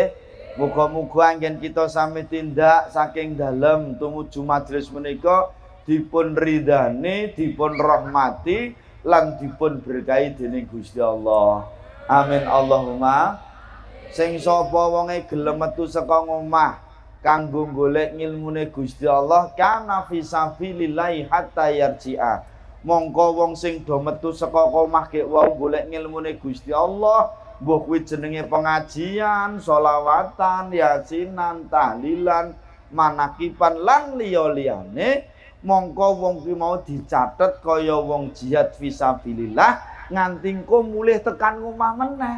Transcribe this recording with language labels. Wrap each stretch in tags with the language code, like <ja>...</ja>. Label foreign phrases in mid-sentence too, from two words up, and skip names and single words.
<jv>Muga-muga anggen kita sami tindak saking dalem tumuju majelis menika dipun ridhani, dipun rahmati lan dipun berkahi dening Gusti Allah.</jv> <ar>آمين اللهم.</ar> <jv>Sing sapa wonge gelem metu saka omah kanggo golek ngilmune Gusti Allah</jv> <ar>كان في سبيل الله حتى يرجع.</ar> <jv>Mongko wong sing do metu saka omah kek wau golek ngilmune Gusti Allah, mbuh kuwi jenenge pengajian, sholawatan, yasinan, tahlilan, manakipan lan liya-liyane, mongko wong kuwi mau dicatet kaya wong</jv> <ar>جهاد في سبيل الله</ar> <jv>nganti engko mulih tekan omah meneh.</jv>